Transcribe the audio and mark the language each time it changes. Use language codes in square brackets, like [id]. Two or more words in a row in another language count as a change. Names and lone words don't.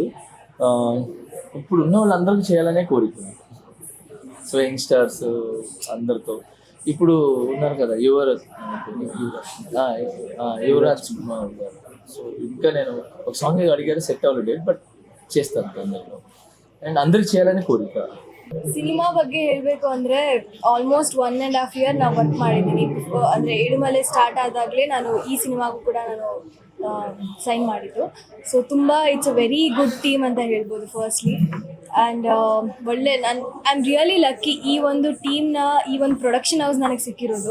[te] ఇప్పుడు ఉన్న వాళ్ళందరికీ చేయాలనే కోరుకున్నాను. సో యంగ్స్టర్స్ అందరితో ఇప్పుడు ఉన్నారు కదా, యువరాజ్ కుమార్ గారు. సో ఇంకా నేను ఒక సాంగ్ అడిగారు, సెట్ అవ్వలేదు డేట్, బట్ చేస్తాను అందరిలో అండ్ అందరికి చేయాలని కోరిక. [kn] ಸಿನಿಮಾ ಬಗ್ಗೆ ಹೇಳಬೇಕು ಅಂದರೆ [en] almost 1.5 year [kn] ನಾನು ವರ್ಕ್ ಮಾಡಿದ್ದೀನಿ. ಅಂದರೆ ಏಳುಮಲೆ ಸ್ಟಾರ್ಟ್ ಆದಾಗಲೇ ನಾನು ಈ ಸಿನಿಮಾಗೂ ಕೂಡ ನಾನು ಸೈನ್ ಮಾಡಿದ್ದು. ಸೊ ತುಂಬ [en] it's a very good team [kn] ಅಂತ ಹೇಳ್ಬೋದು ಫಸ್ಟ್ಲಿ. ಆ್ಯಂಡ್ ಒಳ್ಳೆ [en] I am really lucky [kn] ಈ ಒಂದು ಟೀಮ್ನ, ಈ ಒಂದು [en] production house [kn] ನನಗೆ ಸಿಕ್ಕಿರೋದು.